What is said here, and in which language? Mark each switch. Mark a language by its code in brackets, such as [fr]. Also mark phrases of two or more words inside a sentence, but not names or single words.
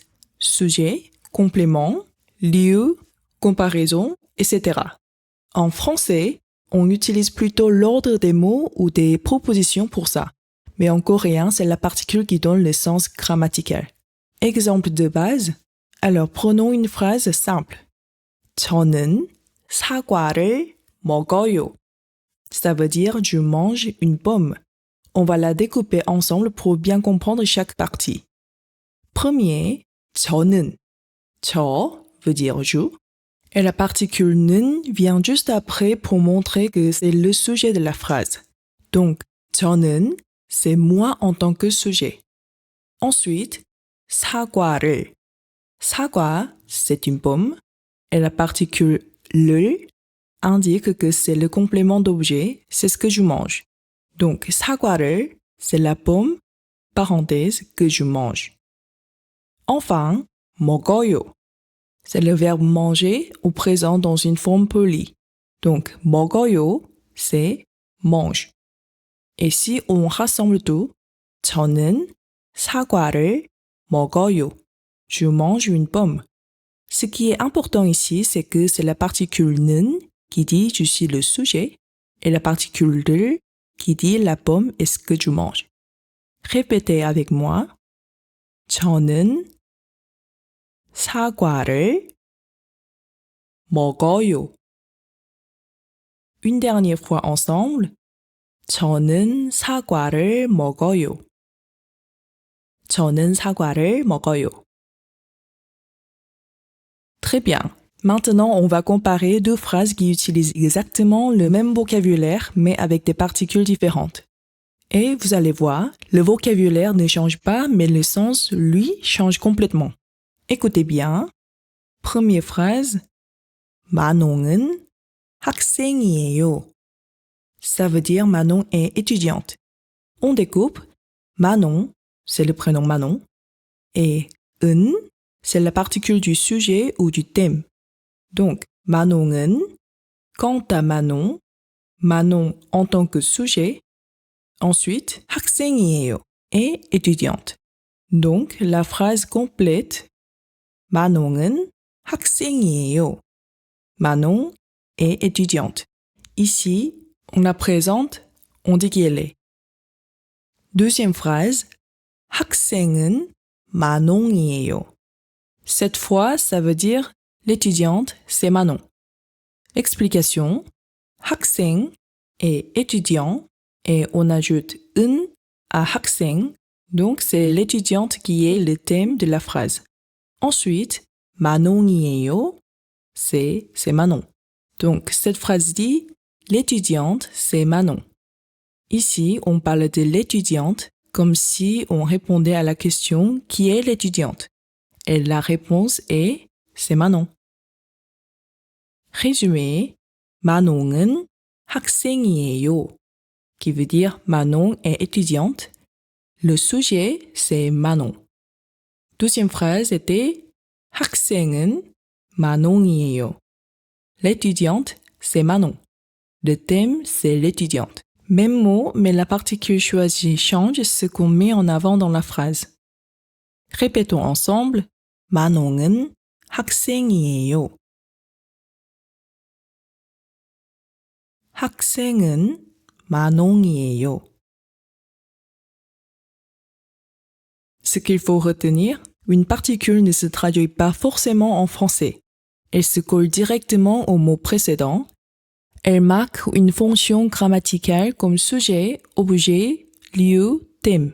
[fr] Sujet, complément, lieu, comparaison, etc. En français, on utilise plutôt l'ordre des mots ou des propositions pour ça. Mais en coréen, c'est la particule qui donne le sens grammatical. Exemple de base. Alors prenons une phrase simple. [ko] 저는 사과를 먹어요. [fr] Ça veut dire je mange une pomme. On va la découper ensemble pour bien comprendre chaque partie. Premier, [ko] 저는. 저 [fr] veut dire je. Et la particule 는 vient juste après pour montrer que c'est le sujet de la phrase. Donc, 저는, c'est moi en tant que sujet. Ensuite, [ko] 사과를. 사과, [fr] c'est une pomme. Et la particule 를 indique que c'est le complément d'objet, c'est ce que je mange. Donc, 사과를, c'est la pomme, parenthèse, que je mange. Enfin, 먹어요. C'est le verbe manger au présent dans une forme polie. Donc, 먹어요, c'est mange. Et si on rassemble tout, [ko] 저는 사과를 먹어요. [fr] Je mange une pomme. Ce qui est important ici, c'est que c'est la particule 는 qui dit je suis le sujet et la particule 를 qui dit la pomme est ce que je mange. Répétez avec moi. [ko] 저는 사과를 먹어요. [fr] Une dernière fois ensemble. [ko] 저는 사과를 먹어요. 저는 사과를 먹어요. [fr] Très bien. Maintenant, on va comparer deux phrases qui utilisent exactement le même vocabulaire, mais avec des particules différentes. Et vous allez voir, le vocabulaire ne change pas, mais le sens, lui, change complètement. Écoutez bien. Première phrase. [ko] 마농은 학생이에요. [fr] Ça veut dire Manon est étudiante. On découpe. Manon, c'est le prénom Manon. Et 은, c'est la particule du sujet ou du thème. Donc, 마농은, quant à Manon, Manon en tant que sujet. Ensuite, 학생이에요 est étudiante. Donc, la phrase complète, [ko] 마농은 학생이에요. [fr] Manon est étudiante. Ici, on la présente, on dit qui elle est. Deuxième phrase, [ko] 학생은 마농이에요. [fr] Cette fois, ça veut dire l'étudiante, c'est Manon. Explication. 학생 est étudiant et on ajoute 은 à 학생, donc c'est l'étudiante qui est le thème de la phrase. Ensuite, 마농이에요, c'est Manon. Donc cette phrase dit l'étudiante, c'est Manon. Ici, on parle de l'étudiante comme si on répondait à la question qui est l'étudiante. Et la réponse est c'est Manon. Résumé, [ko] 마농은 학생이에요, [fr] qui veut dire Manon est étudiante. Le sujet, c'est Manon. Deuxième phrase était [ko] 학생은 마농이에요. [fr] L'étudiante, c'est Manon. Le thème, c'est l'étudiante. Même mot, mais la particule choisie change ce qu'on met en avant dans la phrase. Répétons ensemble. [ko] 마농은 학생이에요. 학생은 마농이에요. [fr] Ce qu'il faut retenir, une particule ne se traduit pas forcément en français. Elle se colle directement au mot précédent. Elle marque une fonction grammaticale comme sujet, objet, lieu, thème.